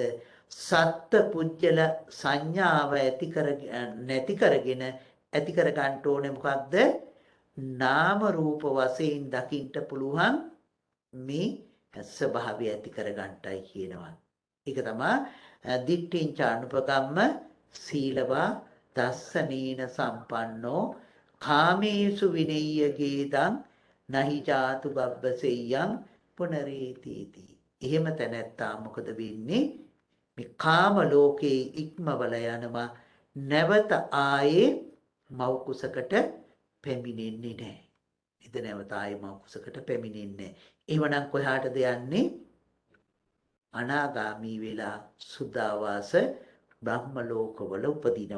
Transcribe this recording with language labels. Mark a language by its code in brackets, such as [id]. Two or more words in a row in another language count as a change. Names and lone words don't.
[si] සත්ත්ව පුජ්‍යල සංඥාව නැති කරගෙන ඇති කර ගන්න ඕනේ මොකද්ද? නාම රූප වශයෙන් දකින්න පුළුවන් මේ ස්වභාවය ඇති කරගන්නටයි කියනවා. ඒක තමයි [pi] දිට්ඨිංච අනුපගම්ම සීලවා දස්සනීන සම්පන්නෝ කාමේසු විනෙය්‍ය ගේදං නහි ජාතු බබ්බසෙය්‍යං පුනරේතිති. [si] එහෙම තැනැත්තා මොකද වෙන්නේ? මේ කාම ලෝකේ ඉක්මවල යනවා. නැවත ආයේ මව් කුසකට පැමිණෙන්නේ නැහැ. ඉත නැවත ආයේ මව් කුසකට පැමිණෙන්නේ නැහැ. එහෙමනම් කොහාටද යන්නේ? අනාගාමී වෙලා සුද්ධාවාස බ්‍රහ්ම ලෝකවල උපදිනවා.